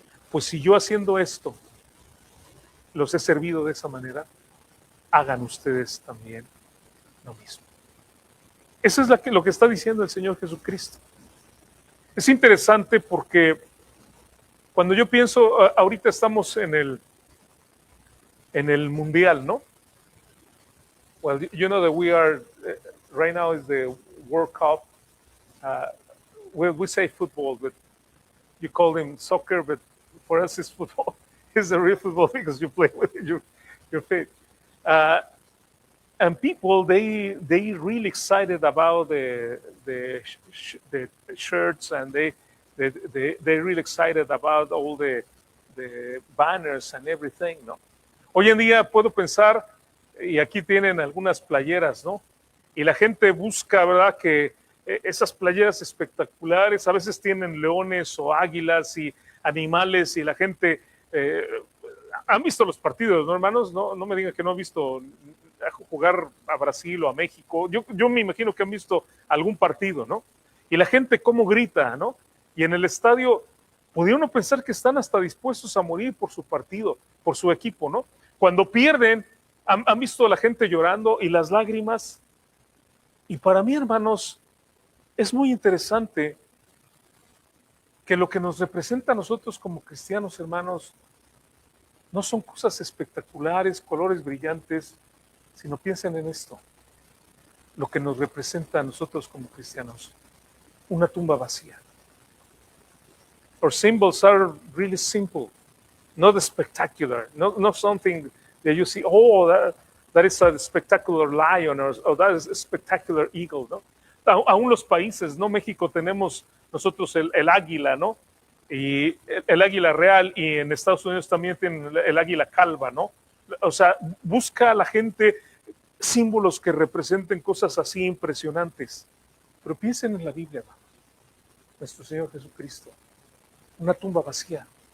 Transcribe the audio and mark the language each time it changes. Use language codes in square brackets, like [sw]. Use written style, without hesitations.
[es] Pues si yo haciendo esto los he servido de esa manera, hagan ustedes también lo mismo. Eso es lo que está diciendo el Señor Jesucristo. Es interesante porque cuando yo pienso, ahorita estamos en el mundial, ¿no? [en] Well, you know that we are, right now is the World Cup. We say football, but you call them soccer, but for us it's football. It's the real football because you play with your feet. And people, they really excited about the shirts, and they really excited about all the banners and everything, ¿no? [es] Hoy en día puedo pensar, y aquí tienen algunas playeras, ¿no? Y la gente busca, ¿verdad?, que esas playeras espectaculares, a veces tienen leones o águilas y animales, y la gente, han visto los partidos, ¿no, hermanos? No me digan que no han visto jugar a Brasil o a México. Yo me imagino que han visto algún partido, ¿no? Y la gente cómo grita, ¿no? Y en el estadio podría uno pensar que están hasta dispuestos a morir por su partido, por su equipo, ¿no? Cuando pierden, han visto a la gente llorando y las lágrimas. Y para mí, hermanos, es muy interesante que lo que nos representa a nosotros como cristianos, hermanos, no son cosas espectaculares, colores brillantes, sino piensen en esto, lo que nos representa a nosotros como cristianos, una tumba vacía. [en] Our symbols are really simple, not spectacular, not something that you see, oh, that is a spectacular lion, or that is a spectacular eagle, ¿no? [es] Aún los países, ¿no? México tenemos nosotros el águila, ¿no? Y el águila real, y en Estados Unidos también tienen el águila calva, ¿no? O sea, busca a la gente símbolos que representen cosas así impresionantes. Pero piensen en la Biblia, hermano. Nuestro Señor Jesucristo. una tumba vacía.